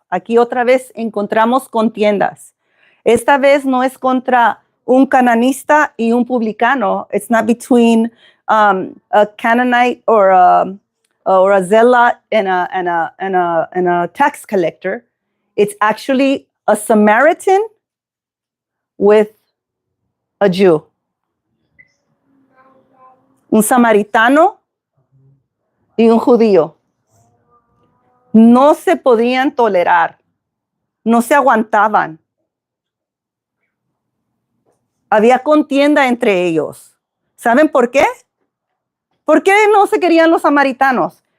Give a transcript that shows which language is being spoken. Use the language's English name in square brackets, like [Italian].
[Spanish] Aquí otra vez encontramos contiendas. Esta vez no es contra un cananista y un publicano. [English] It's not between a Canaanite or a zealot and a tax collector. It's actually a Samaritan with a Jew. [Spanish] Un samaritano y un judío. No se podían tolerar, no se aguantaban. Había contienda entre ellos. ¿Saben por qué? ¿Por qué no se querían los samaritanos?